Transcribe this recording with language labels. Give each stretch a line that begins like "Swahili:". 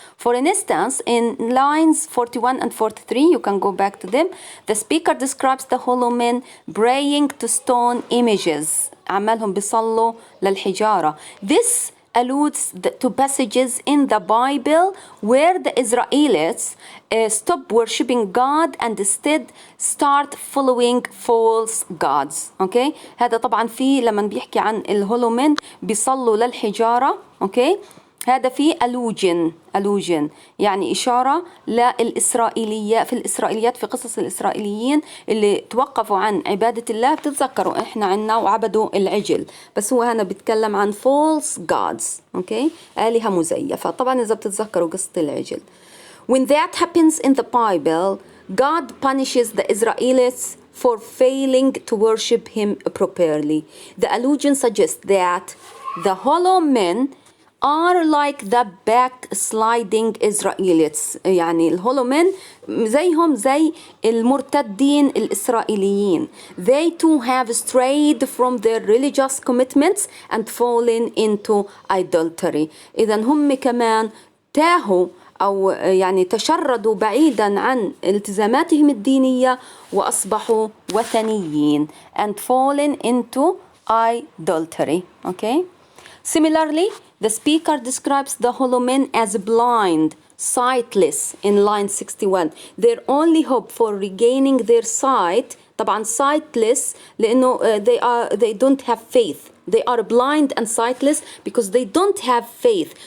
English: For instance, in lines 41 and 43, you can go back to them, the speaker describes the hollow men praying to stone images.
Arabic: عمالهم بيصلوا للحجارة.
English: This alludes to passages in the Bible where the Israelites stop worshipping God and instead start following false gods.
Arabic: Okay, هذا طبعا في لما بيحكي عن الهولومين بيصلوا للحجارة. Okay, هذا في allusion يعني إشارة للإسرائيلية في الإسرائيليات في قصص الإسرائيليين اللي توقفوا عن عبادة الله. بتتذكروا إحنا عنا وعبدوا العجل، بس هو هنا بيتكلم عن
English: false gods.
Arabic: Okay, آلهة مزيفة. طبعا إذا بتتذكروا قصة العجل.
English: When that happens in the Bible, God punishes the Israelites for failing to worship him properly. The allusion suggests that the hollow men are like the backsliding Israelites.
Arabic: يعني الهولو men زيهم زي المرتدين الإسرائيليين.
English: They too have strayed from their religious commitments and fallen into idolatry.
Arabic: إذا هم كمان تاهوا أو يعني تشردوا بعيدا عن التزاماتهم الدينية وأصبحوا وثنيين
English: and fallen into idolatry. Okay. Similarly, the speaker describes the hollow men as blind, sightless in line 61. Their only hope for regaining their sight,
Arabic: طبعا
English: sightless
Arabic: لأنه
English: they don't have faith. They are blind and sightless because they don't have faith.